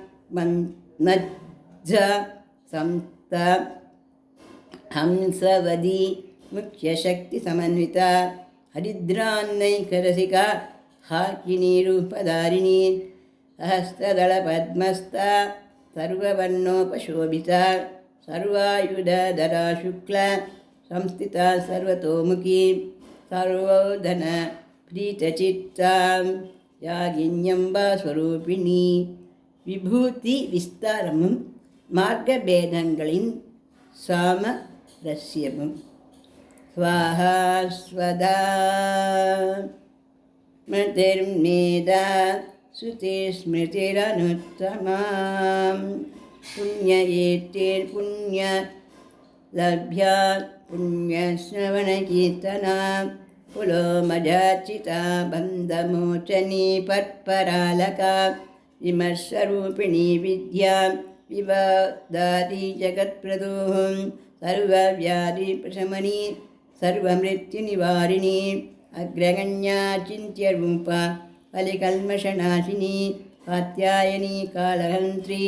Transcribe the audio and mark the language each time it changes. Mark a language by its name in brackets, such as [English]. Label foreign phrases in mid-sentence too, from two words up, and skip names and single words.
[Sanskrit] मज्ज संस्थ हंसवदी मुख्यशक्तिसमन्विता हरिद्रान्नैकरसिका हाकिनीरूपधारिणी सहस्रदलपद्मस्था सर्ववर्णोपशोभिता सर्वायुधधरा शुक्ला संस्थिता सर्वतोमुखी सर्वोधन प्रीतचित्ता யாகின்யம்பாஸ்வரூபிணி. [Tamil] விபூதி விஸ்தாரமும் மார்க்கபேதங்களின் சாமரஸ்யமும். [Sanskrit] स्वाहा स्वधा स्मृतिर्मेधा श्रुति स्मृतिरनुत्तमाम् पुण्य एत्तेर् पुण्य लभ्या पुण्यश्रवणकीर्तना पुलोमजाचिता बन्धमोचनी पत्परालका विमर्शरूपिणी विद्या विवादादि जगत्प्रदोः सर्वव्याधिप्रशमनी सर्वमृत्युनिवारिणी अग्रगण्या चिन्त्यरूपा कलिकल्मषनाशिनी कात्यायनी कालहन्त्री